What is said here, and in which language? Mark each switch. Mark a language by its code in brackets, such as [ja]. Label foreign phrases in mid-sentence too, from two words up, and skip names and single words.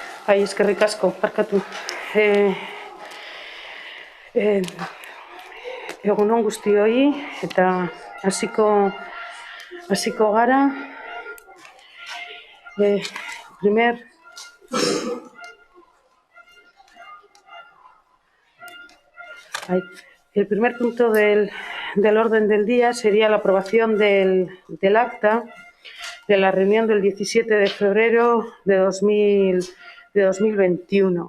[eu] Ai, eskerrik asko, barkatu. Egunon guztioi, eta hasiko gara. [es] El primer punto del orden del día sería la aprobación del acta de la reunión del 17 de febrero de 2021.